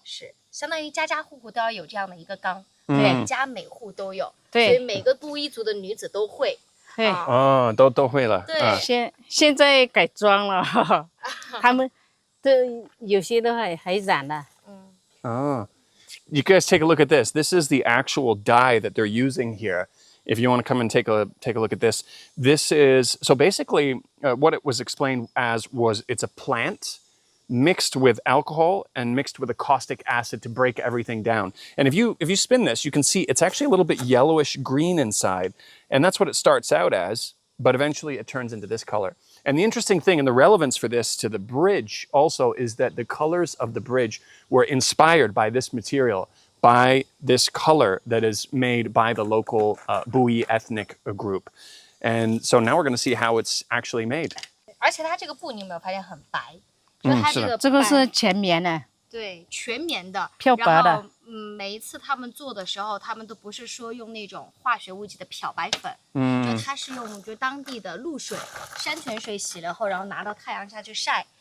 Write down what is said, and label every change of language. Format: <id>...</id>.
<zh>是。相当于家家户户都要有这样的一个缸，对，家每户都有，对，所以每个布依族的女子都会，对，哦，都会了，对，现在改装了，他们都有些都还染了，</zh> <en>You guys take a look at this. This is the actual dye that they're using here. If you want to come and take a look at this, this is so basically what it was explained as was it's a plant mixed with alcohol and mixed with a caustic acid to break everything down. And if you spin this, you can see it's actually a little bit yellowish green inside, and that's what it starts out as, but eventually it turns into this color. And the interesting thing and the relevance for this to the bridge also is that the colors of the bridge were inspired by this material, by this color that is made by the local Buyei ethnic group. And so now we're going to see how it's actually made.</en> <zh>而且它这个布你有没有发现很白？就它这个是全棉的，对，全棉的，漂白的。每一次他们做的时候，他们都不是说用那种化学物质的漂白粉，就它是用当地的露水、山泉水洗了后，然后拿到太阳下去晒，</zh>